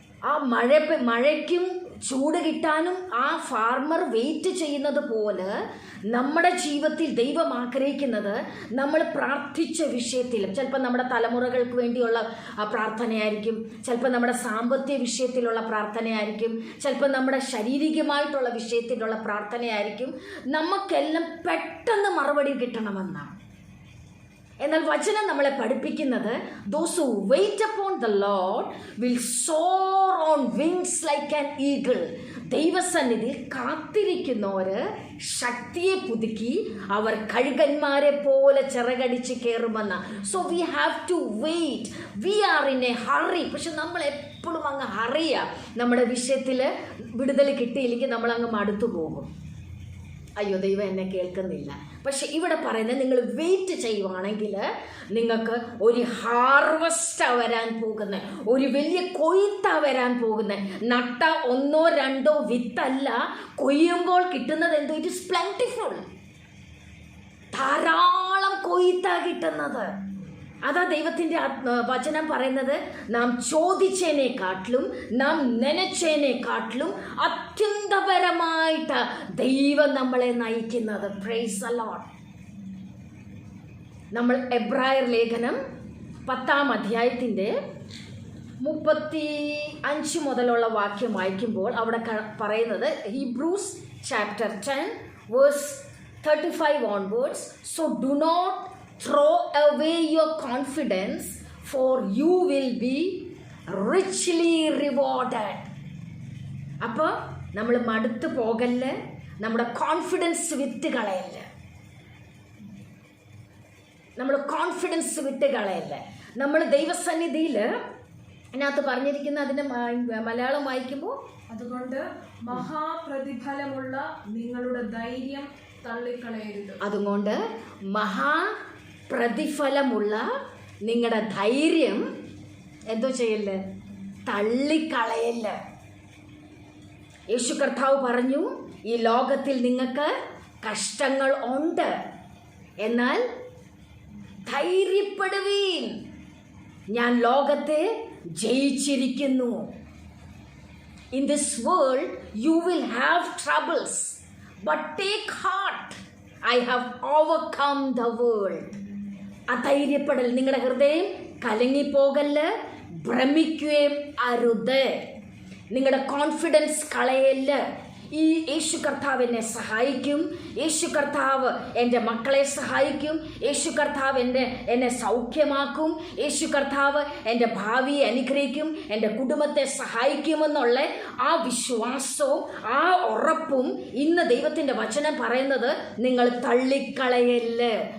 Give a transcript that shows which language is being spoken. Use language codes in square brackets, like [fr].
[ml] ആ മഴയ്ക്കും ചൂട് കിട്ടാനും ആ ഫാർമർ വെയിറ്റ് ചെയ്യുന്നത് പോലെ നമ്മുടെ ജീവിതത്തിൽ ദൈവം ആഗ്രഹിക്കുന്നത് നമ്മൾ പ്രാർത്ഥിച്ച വിഷയത്തിലും, ചിലപ്പോൾ നമ്മുടെ തലമുറകൾക്ക് വേണ്ടിയുള്ള പ്രാർത്ഥനയായിരിക്കും, ചിലപ്പോൾ നമ്മുടെ സാമ്പത്തിക വിഷയത്തിലുള്ള പ്രാർത്ഥനയായിരിക്കും, ചിലപ്പോൾ നമ്മുടെ ശാരീരികമായിട്ടുള്ള വിഷയത്തിലുള്ള പ്രാർത്ഥനയായിരിക്കും. നമുക്കെല്ലാം പെട്ടെന്ന് മറുപടി കിട്ടണമെന്നാണ്. എന്നാൽ വചനം നമ്മളെ പഠിപ്പിക്കുന്നത് [en] those who wait upon the Lord will soar on wings like an eagle. [ml] ദൈവസന്നിധിയിൽ കാത്തിരിക്കുന്നവർ ശക്തിയെ പുതുക്കി അവർ കഴുകന്മാരെ പോലെ ചിറകടിച്ച് കയറുമെന്ന. [en] So we have to wait. We are in a hurry. [ml] പക്ഷെ നമ്മൾ എപ്പോഴും അങ്ങ് ഹറിയാ. നമ്മുടെ വിഷയത്തിൽ വിടുതൽ കിട്ടിയില്ലെങ്കിൽ നമ്മളങ്ങ് മടുത്തു പോകും. അയ്യോ, ദൈവം എന്നെ കേൾക്കുന്നില്ല. പക്ഷെ ഇവിടെ പറയുന്നത്, നിങ്ങൾ വെയിറ്റ് ചെയ്യുവാണെങ്കിൽ നിങ്ങൾക്ക് ഒരു ഹാർവസ്റ്റാ വരാൻ പോകുന്നത്, ഒരു വലിയ കൊയ്ത്താ വരാൻ പോകുന്നത്. നട്ട 1-2 വിത്തല്ല, കൊയ്യുമ്പോൾ കിട്ടുന്നത് എന്തോ, [en] It is plentiful. [ml] ധാരാളം കൊയ്ത്താ കിട്ടുന്നത്. അതാ ദൈവത്തിൻ്റെ വചനം പറയുന്നത്, നാം ചോദിച്ചതിനെക്കാട്ടിലും നാം നനച്ചതിനെക്കാട്ടിലും അത്യന്തപരമായിട്ട് ദൈവം നമ്മളെ നയിക്കുന്നത്. [en] Praise the Lord. [ml] നമ്മൾ എബ്രായർ ലേഖനം 10-ാം അധ്യായത്തിൻ്റെ 35 മുതലുള്ള വാക്യം വായിക്കുമ്പോൾ അവിടെ പറയുന്നത്, [en] Hebrews chapter 10 verse 35 onwards, so do not throw away your confidence, for you will be richly rewarded. [ml] അപ്പോൾ നമ്മൾ മടുത്തു പോകല്ല, നമ്മുടെ കോൺഫിഡൻസ് വിട്ട് കളയല്ല, നമ്മൾ കോൺഫിഡൻസ് വിട്ട് കളയല്ല. നമ്മൾ ദൈവസന്നിധിയിൽ അതിനകത്ത് പറഞ്ഞിരിക്കുന്ന അതിൻ്റെ മലയാളം വായിക്കുമ്പോൾ, അതുകൊണ്ട് മഹാപ്രതിഫലമുള്ള നിങ്ങളുടെ ധൈര്യം തള്ളിക്കളയരുത്. അതുകൊണ്ട് മഹാപ്രതിഫലമുള്ള നിങ്ങളുടെ ധൈര്യം എന്തോ ചെയ്യല്ലേ, തള്ളിക്കളയല്ല. യേശു കർത്താവ് പറഞ്ഞു, ഈ ലോകത്തിൽ നിങ്ങൾക്ക് കഷ്ടങ്ങൾ ഉണ്ട്, എന്നാൽ ധൈര്യപ്പെടുവീൻ, ഞാൻ ലോകത്തെ ജയിച്ചിരിക്കുന്നു. [en] In this world you will have troubles, but take heart, I have overcome the world. [ml] അധൈര്യപ്പെടൽ, നിങ്ങളുടെ ഹൃദയം കലങ്ങിപ്പോകല്ല്, ഭ്രമിക്കുകയും അരുത്, നിങ്ങളുടെ കോൺഫിഡൻസ് കളയല്ല്. ഈ യേശു കർത്താവ് എന്നെ സഹായിക്കും, യേശു കർത്താവ് എൻ്റെ മക്കളെ സഹായിക്കും, യേശു കർത്താവ് എന്നെ സൗഖ്യമാക്കും, യേശു കർത്താവ് എൻ്റെ ഭാവിയെ അനുഗ്രഹിക്കും, എൻ്റെ കുടുംബത്തെ സഹായിക്കുമെന്നുള്ള ആ വിശ്വാസവും ആ ഉറപ്പും ഇന്ന് ദൈവത്തിൻ്റെ വചനം പറയുന്നത് നിങ്ങൾ തള്ളിക്കളയല്ല്.